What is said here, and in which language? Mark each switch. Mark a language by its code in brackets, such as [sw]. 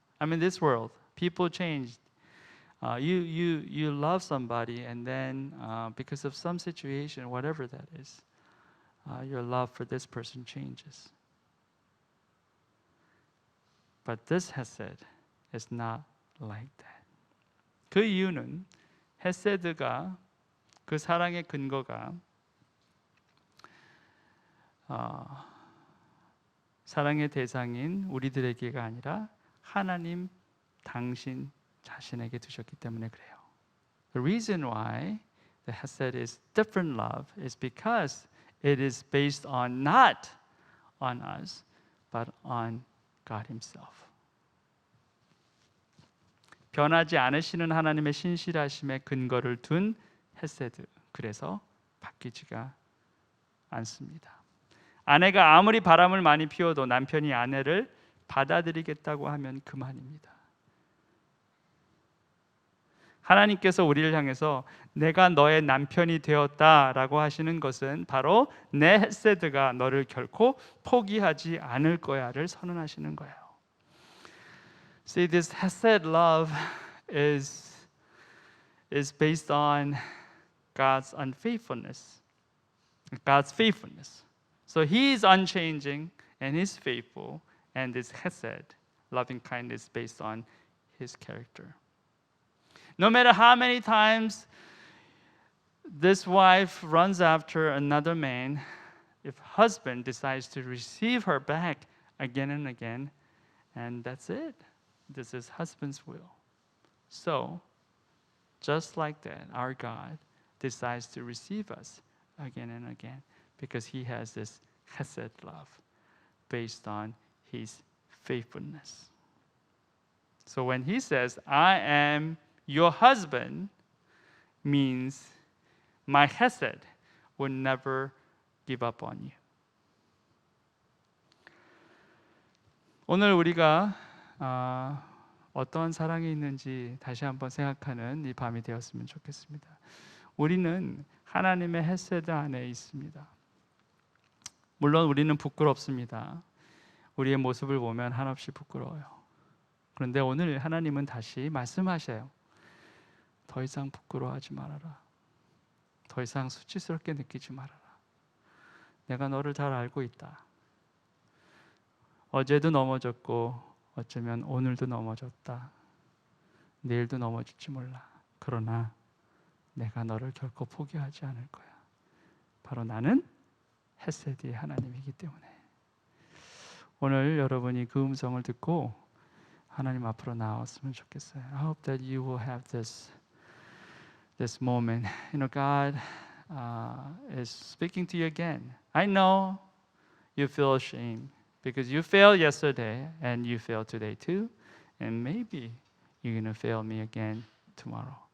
[en] I mean, this world, people change. You love somebody, and then because of some situation, whatever that is, your love for this person changes. But this hesed is not like that. [ko] 그 이유는 헤세드가 그 사랑의 근거가 사랑의 대상인 우리들에게가 아니라 하나님 당신 자신에게 두셨기 때문에 그래요. [en] The reason why the hesed is different love is because it is based on not on us, but on God Himself. [ko] 변하지 않으시는 하나님의 신실하심에 근거를 둔 헤세드. 그래서 바뀌지가 않습니다. 아내가 아무리 바람을 많이 피워도 남편이 아내를 받아들이겠다고 하면 그만입니다. 하나님께서 우리를 향해서 내가 너의 남편이 되었다라고 하시는 것은 바로 내 헤세드가 너를 결코 포기하지 않을 거야를 선언하시는 거예요. [en] See, this hesed love is based on God's unfaithfulness, God's faithfulness. So He is unchanging and He's faithful, and this hesed, loving kindness, based on His character. No matter how many times this wife runs after another man, if husband decides to receive her back again and again, and that's it. This is husband's will. So, just like that, our God decides to receive us again and again because He has this chesed love based on His faithfulness. So when He says, I am your husband, means my chesed will never give up on you. [ko] 오늘 우리가 어떤 사랑이 있는지 다시 한번 생각하는 이 밤이 되었으면 좋겠습니다. 우리는 하나님의 헤세드 안에 있습니다. 물론 우리는 부끄럽습니다. 우리의 모습을 보면 한없이 부끄러워요. 그런데 오늘 하나님은 다시 말씀하셔요. 더 이상 부끄러워하지 말아라. 더 이상 수치스럽게 느끼지 말아라. 내가 너를 잘 알고 있다. 어제도 넘어졌고 어쩌면 오늘도 넘어졌다. 내일도 넘어질지 몰라. 그러나 내가 너를 결코 포기하지 않을 거야. 바로 나는 헤세드의 하나님이기 때문에. 오늘 여러분이 그 음성을 듣고 하나님 앞으로 나왔으면 좋겠어요. [en] I hope that you will have this moment. You know, God is speaking to you again. I know you feel ashamed because you failed yesterday and you failed today too, and maybe you're going to fail me again tomorrow.